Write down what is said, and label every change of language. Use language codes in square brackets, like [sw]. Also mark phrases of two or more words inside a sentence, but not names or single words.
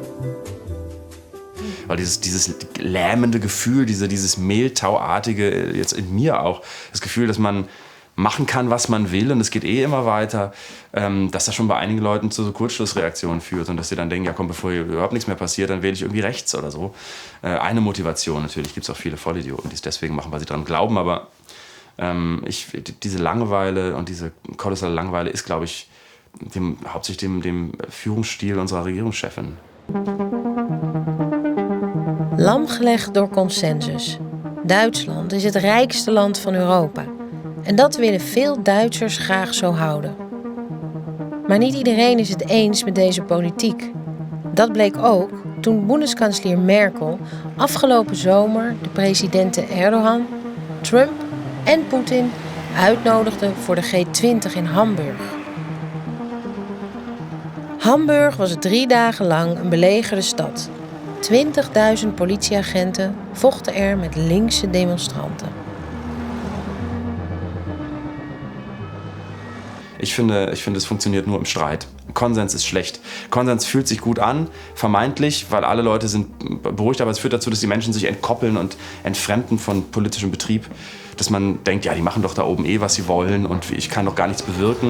[de] Weil dieses lähmende Gefühl, dieses Mehltauartige, jetzt in mir auch, das Gefühl, dass man machen kann, was man will und es geht immer weiter, dass das schon bei einigen Leuten zu so Kurzschlussreaktionen führt und dass sie dann denken, ja komm, bevor hier überhaupt nichts mehr passiert, dann wähle ich irgendwie rechts oder so. Eine Motivation natürlich, gibt es auch viele Vollidioten, die es deswegen machen, weil sie daran glauben, aber diese Langeweile und diese kolossale Langeweile ist, glaube ich, hauptsächlich dem Führungsstil unserer Regierungschefin. [nl] Lamgelegd door consensus. Duitsland is het rijkste land van Europa. En dat willen veel Duitsers graag zo houden. Maar niet iedereen is het eens met deze politiek. Dat bleek ook toen Bundeskanzler Merkel afgelopen zomer de presidenten Erdogan, Trump en Poetin uitnodigde voor de G20 in Hamburg. Hamburg was 3 dagen lang een belegerde stad. 20.000 politieagenten vochten er met linkse demonstranten. [de] Ich finde, es funktioniert nur im Streit. Konsens ist schlecht. Konsens fühlt sich gut an, vermeintlich, weil alle Leute sind beruhigt, aber es führt dazu, dass die Menschen sich entkoppeln und entfremden von politischem Betrieb. Dass man denkt, ja, die machen doch da oben was sie wollen und ich kann doch gar nichts bewirken.